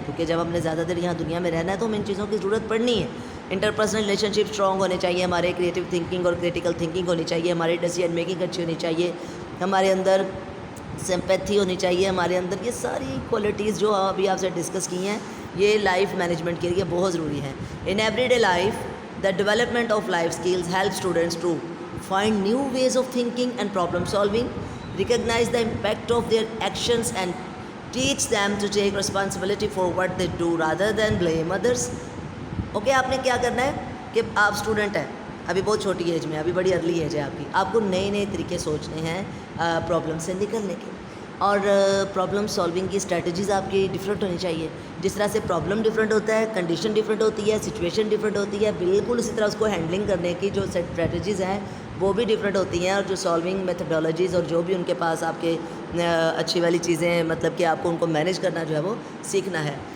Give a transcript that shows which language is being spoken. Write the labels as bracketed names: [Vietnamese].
[Urdu] کیونکہ جب ہم نے زیادہ دیر یہاں دنیا میں رہنا ہے تو ہمیں ان چیزوں کی ضرورت پڑنی ہے. انٹرپرسنل ریلیشن شپ اسٹرانگ ہونے چاہیے، ہمارے کریٹیو تھنکنگ اور کریٹیکل تھنکنگ ہونی چاہیے، ہماری ڈیسیژن میکنگ اچھی ہونی چاہیے، ہمارے اندر سمپیتھی ہونی چاہیے، ہمارے اندر یہ ساری کوالٹیز جو ابھی آپ سے ڈسکس کی ہیں یہ لائف مینجمنٹ کے لیے بہت ضروری ہیں. [English] In everyday life the development of life skills help students to find new ways of thinking and problem solving, recognize the impact of their actions and teach them to take responsibility for what they do rather than blame others. [Urdu] Okay, آپ نے کیا کرنا ہے کہ آپ student ہیں، ابھی بہت چھوٹی ایج میں، ابھی بڑی ارلی ایج ہے آپ کی. آپ کو نئے نئے طریقے سوچنے ہیں پرابلم سے نکلنے کے، اور پرابلم سالونگ کی اسٹریٹجیز آپ کی ڈفرینٹ ہونی چاہیے. جس طرح سے پرابلم ڈفرینٹ ہوتا ہے، کنڈیشن ڈفرینٹ ہوتی ہے، سچویشن ڈفرینٹ ہوتی ہے، بالکل اسی طرح اس کو ہینڈلنگ کرنے کی جو اسٹریٹجیز ہیں وہ بھی ڈفرینٹ ہوتی ہیں، اور جو سالونگ میتھڈالوجیز اور جو بھی ان کے پاس آپ کے اچھی والی چیزیں، مطلب کہ آپ کو ان کو مینیج کرنا جو ہے وہ سیکھنا ہے.